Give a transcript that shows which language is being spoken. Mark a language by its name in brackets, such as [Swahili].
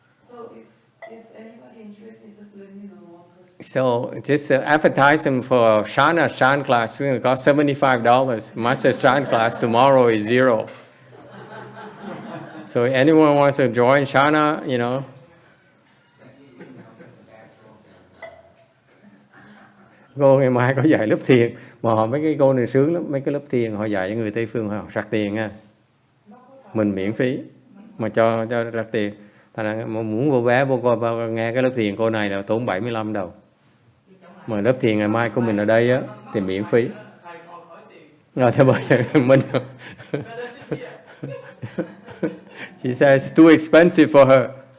[English] So if anybody interested, just let me know one person. So just advertise them for Shana's Chan class. It's going to cost $75. Matcha's Chan class tomorrow is $0. So anyone wants to join Shana, you know. [Vietnamese] Cô ngày mai có dạy lớp thiền, mà họ mấy cái cô này sướng lắm, mấy cái lớp thiền họ dạy cho người Tây Phương họ sạc tiền nha. Mình miễn phí mà cho sạc tiền. Thành ra muốn vô vé vô coi nghe cái lớp thiền cô này là tốn $75. Mà lớp thiền ngày mai của mình ở đây á thì miễn phí. Rồi theo bởi mình [English] she says it's too expensive for her.